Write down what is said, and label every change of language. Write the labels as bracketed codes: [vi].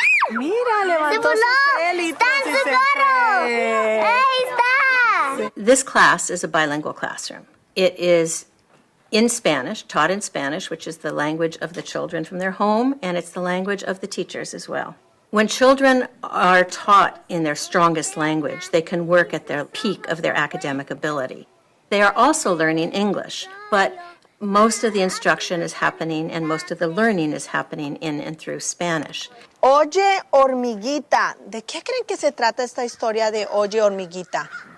[es] Mira, levantó sus élitros. ¡Está en su carro! ¡Ahí está! [en] This class is a bilingual classroom. It is in Spanish, taught in Spanish, which is the language of the children from their home, and it's the language of the teachers as well. When children are taught in their strongest language, they can work at their peak of their academic ability. They are also learning English, but most of the instruction is happening and most of the learning is happening in and through Spanish. [es] Oye, hormiguita. ¿De qué creen que se trata esta historia de Oye, hormiguita?